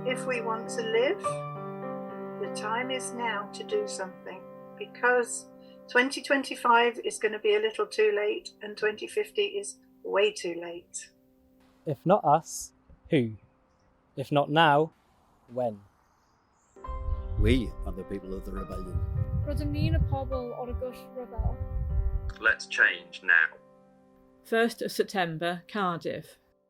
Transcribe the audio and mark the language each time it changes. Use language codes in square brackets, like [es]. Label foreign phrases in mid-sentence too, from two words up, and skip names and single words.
[en] If we want to live, the time is now to do something, because 2025 is going to be a little too late and 2050 is way too late. If not us, who? If not now, when? We are the people of the rebellion. [cy] Rydyn ni'n y pobl o'r gwrthryfel. [en] Let's change now. 1st of September, Cardiff.